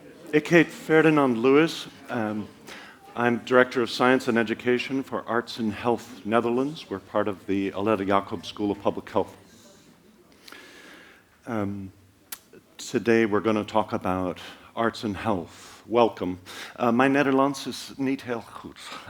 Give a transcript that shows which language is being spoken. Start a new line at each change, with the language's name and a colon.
Dutch: Ik heet Ferdinand Lewis.
English: I'm Director of Science and Education for Arts and Health Netherlands. We're part of the Aletta Jacob School of Public Health. Today we're going to talk about arts and health. Welcome.
Dutch: Mijn Nederlands is niet heel goed.